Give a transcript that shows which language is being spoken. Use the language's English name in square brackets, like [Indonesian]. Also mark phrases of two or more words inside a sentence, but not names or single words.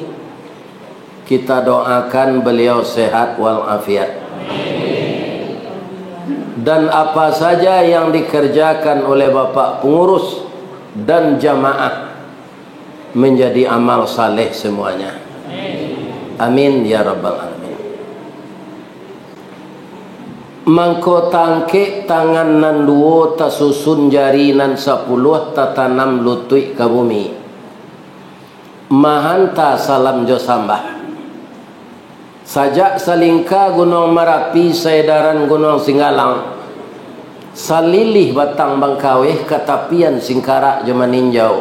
[Indonesian] Kita doakan beliau sehat walafiat. Dan apa saja yang dikerjakan oleh Bapak pengurus dan jamaah menjadi amal saleh semuanya. [Arabic] آمين يا رب العالمين. [Minangkabau] Mangko tangke tangan nan duo tasusun jari nan 10 tatanam lutui ke bumi. Mahanta salam jo sambah. Sajak salingka Gunung Merapi, Saedaran Gunung Singgalang, salilih batang Bangkaweh, katapian Singkarak jo maninjau.